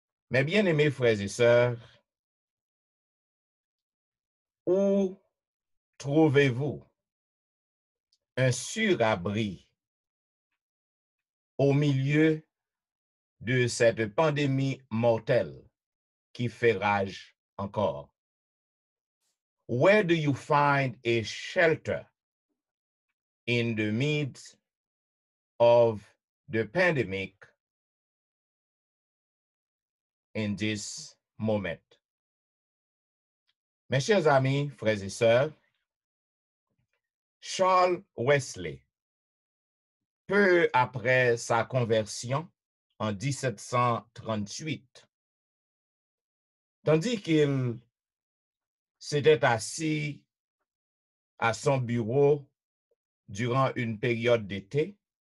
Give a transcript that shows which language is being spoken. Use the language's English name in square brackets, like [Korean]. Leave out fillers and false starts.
[French] Mes bien-aimés frères et sœurs, où trouvez-vous un sûr abri au milieu de cette pandémie mortelle qui fait rage encore? [English] Where do you find a shelter in the midst of the pandemic in this moment? [French] Mes chers amis, frères et sœurs, Charles Wesley, peu après sa conversion en 1738, tandis qu'il s'était assis à son bureau durant une période d'été,